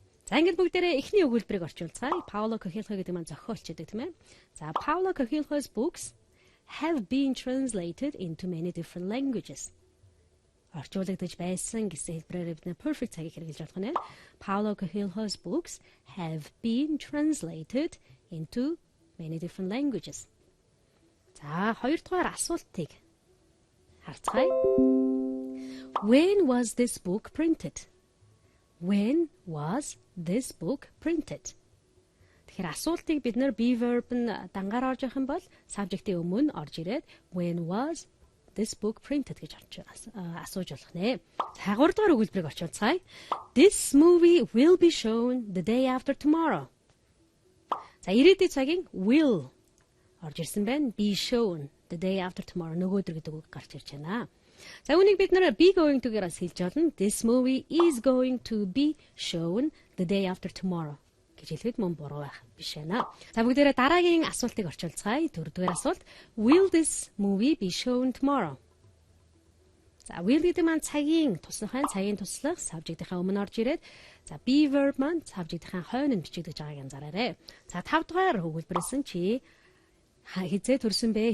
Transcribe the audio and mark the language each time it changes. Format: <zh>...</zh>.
<mn>За ингээд бүгдээрээ эхний өгүүлбэрийг орчуулцгаая. Пауло Коэльо гэдэг маань зохиолч гэдэг тийм ээ.</mn> <en>За Paulo Coelho's books have been translated into many different languages.</en> <mn>Орчуулагдаж байсан гэсэн хэлбэрээр бид perfect цагийг хэрэглэж болох нь.</mn> <en>Paulo Coelho's books have been translated into many different languages.</en> <mn>За хоёрдугаар асуултыг харцгаая.</mn> <en>When was this book printed? When was this book printed?</en> <mn>Тэгэхээр асуултыг бид нар be verb нь дангаар орж явах юм бол subject-ийн өмнө орж ирээд</mn> <en>when was this book printed</en> <mn>гэж асууж болох нэ. За 3 дугаар өгүүлбэрийг орчуулцгаая.</mn> <en>This movie will be shown the day after tomorrow.</en> <mn>За ирээдүйн цагийн will орж ирсэн байна.</mn> <en>Be shown the day after tomorrow</en> <mn>нөгөөдөр гэдэг үг гарч ирж байна. За үүнийг бид нэр be going to-гээрээс хэлж болно.</mn> <en>This movie is going to be shown the day after tomorrow</en> <mn>гэж хэлэхэд мөн буруу байх биш байна. За бүгдээрээ дараагийн асуултыг орчуулцгаая. 4-р асуулт.</mn> <en>Will this movie be shown tomorrow?</en> <mn>За will гэдэг маань цагийн туслах subject-ийнхаа өмнө орж ирээд за be verb маань subject-ийнхаа хойно нь бичигдэж байгааг анзаараарай. За 5-р өгүүлбэрсэн чи хизээ төрсөн бэ?</mn>